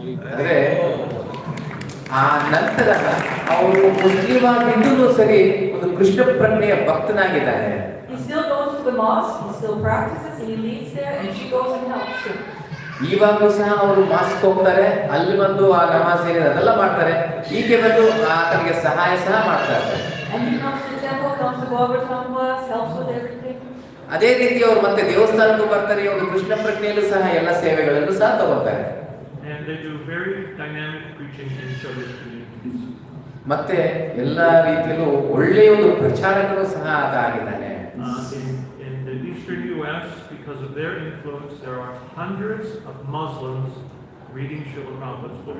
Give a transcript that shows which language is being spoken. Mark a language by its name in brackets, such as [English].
[Kannada] ಅಂದ್ರೆ ಆ ನಂತರ ಅವರು ಮುಸ್ಲಿಂ ಆಗಿದ್ದು ಸರಿ ಒಂದು Krishna ಪ್ರಜ್ಞೆಯ ಭಕ್ತನಾಗಿದ್ದಾನೆ. [English] He still goes to the mosque, he still practices, he leads there, and she goes and helps him. [Kannada] ಇವಾಗಲೂ ಸಹ ಅವರು ಮಾಸ್ಕ್ ಹೋಗ್ತಾರೆ, ಅಲ್ಲಿ ಬಂದು ಆ ನಮಾಜ್ ಏನಿದೆ ಅದೆಲ್ಲ ಮಾಡ್ತಾರೆ, ಈಕೆ ಬಂದು ಆತನಿಗೆ ಸಹಾಯ ಸಹ ಮಾಡ್ತಾರೆ. [English] And he comes to the temple, comes to Bhagavatam class, helps with everything. [Kannada] ಅದೇ ರೀತಿ ಅವರು ಮತ್ತೆ ದೇವಸ್ಥಾನಕ್ಕೂ ಬರ್ತಾರೆ, ಒಂದು ಕೃಷ್ಣ ಪ್ರಜ್ಞೆಯಲ್ಲೂ ಸಹ ಎಲ್ಲ ಸೇವೆಗಳಲ್ಲೂ ಸಹ ತಗೋತಾರೆ. [English] And they do very dynamic preaching in service communities. [Kannada] ಮತ್ತೆ ಎಲ್ಲಾ ರೀತಿಯಲ್ಲೂ ಒಳ್ಳೆಯ ಒಂದು ಪ್ರಚಾರಕರು ಸಹ ಆತ ಆಗಿದ್ದಾನೆ. [English] In the eastern U.S., because of their influence, there are hundreds of Muslims reading Srila Prabhupada's book.